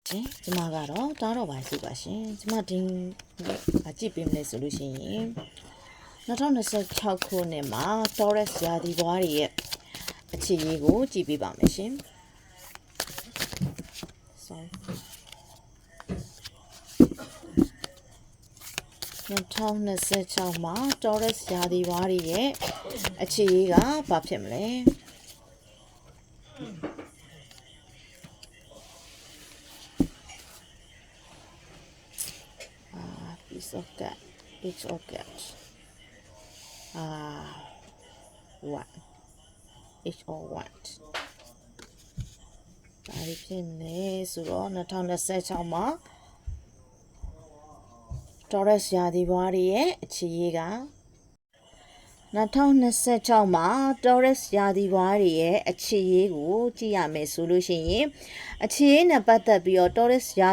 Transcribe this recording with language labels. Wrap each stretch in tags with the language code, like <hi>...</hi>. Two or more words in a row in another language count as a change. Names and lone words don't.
<my>ရှင်ကျမကတော့တားတော့ပါစုပါရှင်ကျမဒီကြည့်ပေးမလဲဆိုလို့ရှိရင်2026ခုနှစ်မှာ Taurus ရာသီဘွားတွေရဲ့အခြေအနေကိုကြည့်ပေးပါမယ်ရှင် 2026မှာ Taurus ရာသီဘွားတွေရဲ့အခြေအနေကဘာဖြစ်မလဲ</my> <en>It's okay. What? It's all what?</en> <my>ဒါဖြစ်နေဆိုတော့2026မှာ Taurus ရာသီဘွားတွေရဲ့အခြေအနေက2026မှာ Taurus ရာသီဘွားတွေရဲ့အခြေအနေကိုကြည့်ရမယ်ဆိုလို့ရှိရင်အခြေအနေနဲ့ပတ်သက်ပြီးတော့ Taurus ရာ</my>